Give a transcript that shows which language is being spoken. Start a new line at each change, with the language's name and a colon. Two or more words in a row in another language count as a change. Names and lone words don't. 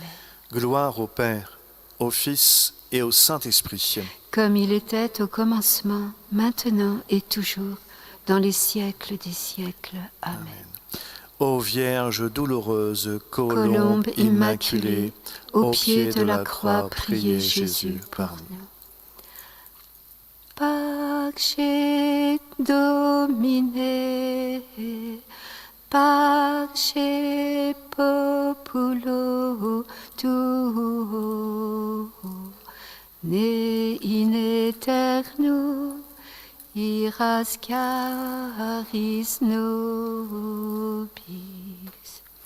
French: Gloire au Père, au Fils et au Saint-Esprit. Comme il était au commencement, maintenant et toujours, dans les siècles des siècles. Amen. Ô Vierge douloureuse, Colombe immaculée, au pied de la croix, priez Jésus pour nous.
Latin: Pace Domine, pace populo tuo, ne in aeternum iras caris nobis.